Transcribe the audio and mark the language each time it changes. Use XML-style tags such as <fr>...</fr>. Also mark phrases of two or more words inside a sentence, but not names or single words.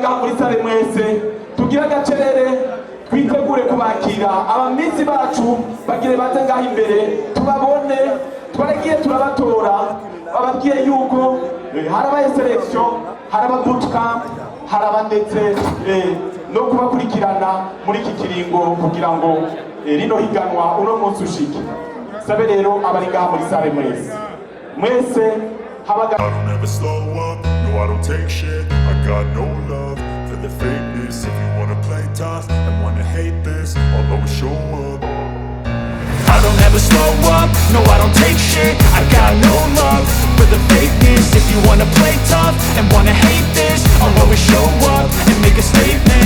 <rn>ngaha muri sale mwese tugira agacerere twitegure kubakira abamisi bacu bagire baze ngaho imbere tubabone twaragiye turabatora bababwiye yuko harabaye selection haraba bootcamp haraba ndetse no kubakurikirana muri iki kiringo kugira ngo rino higanwa uno munsi ushike sabe rero abari ngaha muri sale mwese habaga</rn> <en>I don't ever slow up, no I don't take shit. I got no love for the fakeness. If you wanna play tough and wanna hate this, I'll always show up. I don't ever slow up, no I don't take shit. I got no love for the fakeness. If you wanna play tough and wanna hate this, I'll always show up and make a statement.</en>